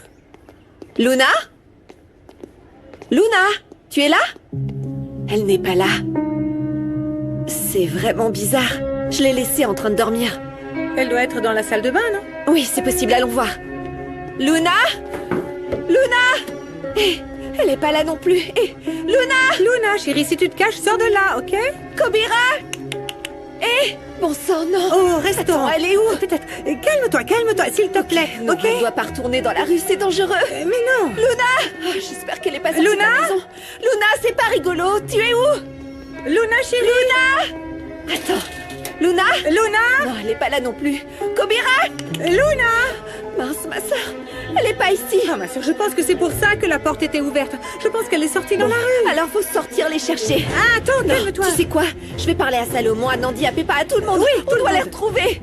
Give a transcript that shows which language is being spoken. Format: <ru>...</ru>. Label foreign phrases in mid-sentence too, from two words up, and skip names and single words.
<fr>Luna? Luna? Tu es là? Elle n'est pas là. C'est vraiment bizarre. Je l'ai laissée en train de dormir. Elle doit être dans la salle de bain, non? Oui, c'est possible, allons voir. Luna? Luna? Eh, elle n'est pas là non plus. Eh, Luna? Luna, chérie, si tu te caches, sors de là, ok? Kobira? Eh, bon sang, non. Oh, restaurant. Attends, elle est où? Peut-être. Calme-toi, s'il te plaît, Non, ok? elle ne doit pas retourner dans la rue, c'est dangereux. Mais non. Luna! Oh, j'espère qu'elle est pas sortie de Luna? la maison. Luna, c'est pas rigolo. Tu es où? Luna, chérie. Luna! Attends. Luna? Luna! Non, elle est pas là non plus. Kobira! Luna! Mince, ma sœur. Elle est pas ici. Ah, ma soeur, je pense que c'est pour ça que la porte était ouverte. Je pense qu'elle est sortie dans la rue. Alors faut sortir les chercher. Ah, attends, Non, calme-toi. tu sais quoi? Je vais parler à Salomon, à Nandi, à Peppa, à tout le monde. Oui, tout on le doit les monde. retrouver.</fr>